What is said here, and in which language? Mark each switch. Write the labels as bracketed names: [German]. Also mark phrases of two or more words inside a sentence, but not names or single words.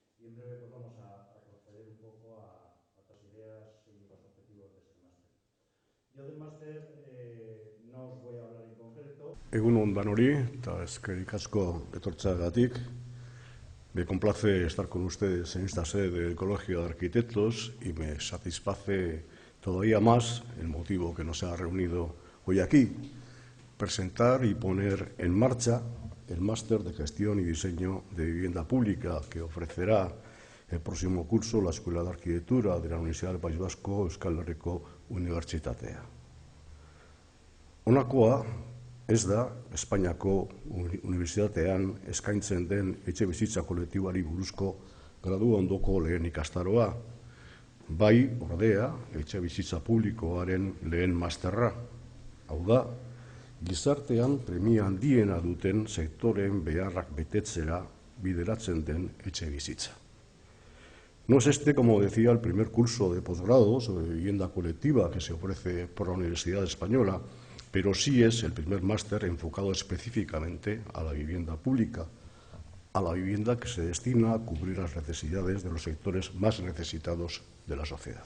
[Spanish] en breve pues vamos a proceder un poco a otras ideas y los objetivos de este máster. Yo del máster no os voy a hablar en concreto. [Basque] Egun on danori, eta eskerrik asko etortzeagatik. [Spanish] Me complace estar con ustedes en esta sede del Colegio de Arquitectos y me satisface todavía más el motivo que nos ha reunido hoy aquí, presentar y poner en marcha el máster de Gestión y Diseño de Vivienda Pública que ofrecerá el próximo curso la Escuela de Arquitectura de la Universidad del País Vasco, [Basque] Euskal Herriko Unibertsitatea. Honakoa ez da Espainiako Unibertsitatean eskaintzen den etxebizitza kolektiboari buruzko gradu ondoko lehen ikastaroa, bai ordea etxebizitza publikoaren lehen masterra, hau da, gizartean premia handiena duten sektoreen beharrak betetzera bideratzen den etxebizitza. [Spanish] No es este, como decía, el primer curso de posgrado sobre vivienda colectiva que se ofrece por la Universidad Española, pero sí es el primer máster enfocado específicamente a la vivienda pública, a la vivienda que se destina a cubrir las necesidades de los sectores más necesitados de la sociedad.